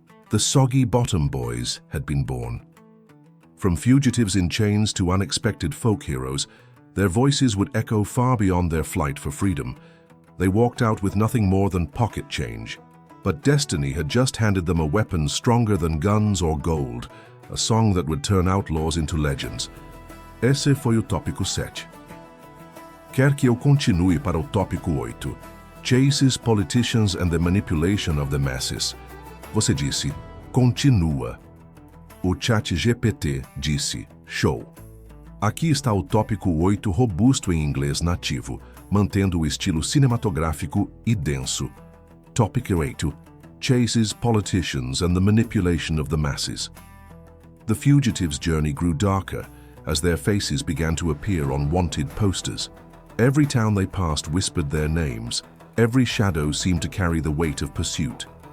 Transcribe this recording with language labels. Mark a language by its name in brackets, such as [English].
[English] The Soggy Bottom Boys had been born. From fugitives in chains to unexpected folk heroes, their voices would echo far beyond their flight for freedom. They walked out with nothing more than pocket change. But destiny had just handed them a weapon stronger than guns or gold, a song that would turn outlaws into legends. [Portuguese] Esse foi o tópico 7. Quer que eu continue para o tópico 8? [English] Chases, politicians and the manipulation of the masses. [Portuguese] Você disse, continua. O ChatGPT disse, show. Aqui está o tópico 8 robusto em inglês nativo, mantendo o estilo cinematográfico e denso. [English] Topic 8. Chases, politicians and the manipulation of the masses. The fugitives' journey grew darker as their faces began to appear on wanted posters. Every town they passed whispered their names. Every shadow seemed to carry the weight of pursuit.